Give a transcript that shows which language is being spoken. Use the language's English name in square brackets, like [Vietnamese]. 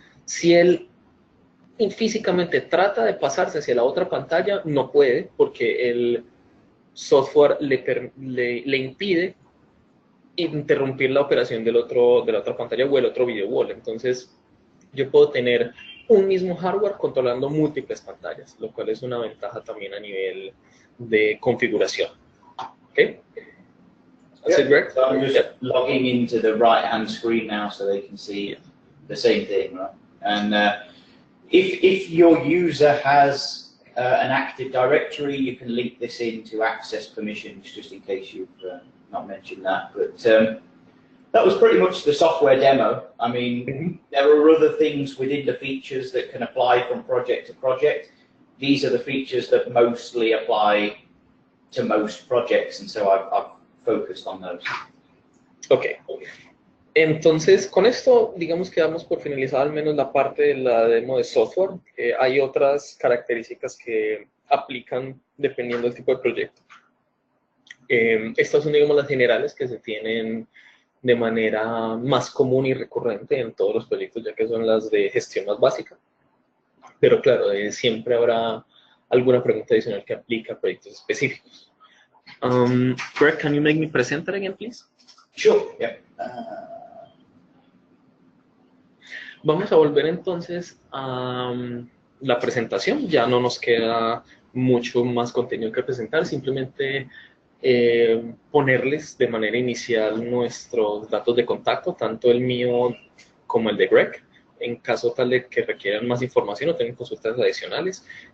[Spanish] Si él físicamente trata de pasarse hacia la otra pantalla, no puede, porque el software le impide interrumpir la operación de la otra pantalla o el otro video wall. Entonces, yo puedo tener un mismo hardware controlando múltiples pantallas, lo cual es una ventaja también a nivel de configuración. ¿Okay? [English] That's it, Greg? So I'm just logging into the right-hand screen now so they can see the same thing, right? And if your user has an Active Directory, you can link this in to access permissions, just in case you've not mentioned that. But that was pretty much the software demo. I mean, there are other things within the features that can apply from project to project. These are the features that mostly apply to most projects, and so I've focused on those. Ok. [Spanish] Entonces, con esto, digamos que damos por finalizada al menos la parte de la demo de software. Hay otras características que aplican dependiendo del tipo de proyecto. Estas son, digamos, las generales que se tienen de manera más común y recurrente en todos los proyectos, ya que son las de gestión más básica. Pero claro, siempre habrá alguna pregunta adicional que aplica a proyectos específicos. [English] Greg, can you make me presenter again, please? Sure, yeah. [Spanish] Vamos a volver entonces a la presentación. Ya no nos queda mucho más contenido que presentar, simplemente ponerles de manera inicial nuestros datos de contacto, tanto el mío como el de Greg, en caso tal de que requieran más información o tengan consultas adicionales.